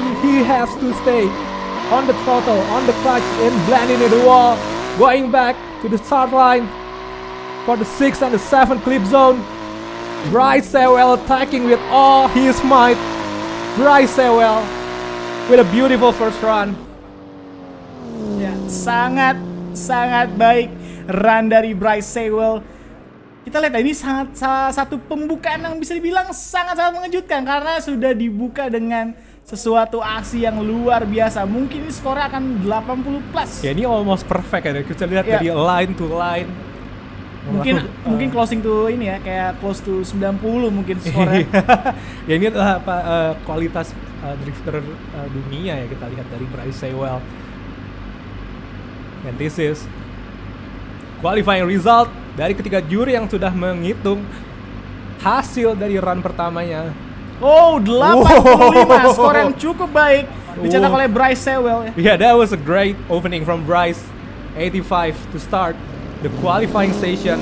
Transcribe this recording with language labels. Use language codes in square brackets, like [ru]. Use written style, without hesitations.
[en] He has to stay on the throttle, on the clutch, and blending in the wall, going back to the start line for the 6th and the 7th clip zone. Bryce Sewell attacking with all his might. Bryce Sewell with a beautiful first run. [id] Ya, sangat baik run dari Bryce Sewell. Kita lihat ini salah satu pembukaan yang bisa dibilang sangat mengejutkan, karena sudah dibuka dengan sesuatu aksi yang luar biasa. Mungkin ini skornya akan 80 plus. Ya, ini [en] almost perfect [id] ya. Kita lihat dari line to line. Mungkin [en] closing to [id] ini ya, kayak [en] close to 90 [id] mungkin skornya. Ya, ini adalah kualitas drifter dunia ya, kita lihat dari Bryce Sewell. [en] And this is qualifying result [id] dari ketiga juri yang sudah menghitung hasil dari run pertamanya. Oh, 85 skor yang cukup baik dicetak oleh Bryce Sewell ya. [en] Yeah, that was a great opening from Bryce. 85 to start the qualifying session.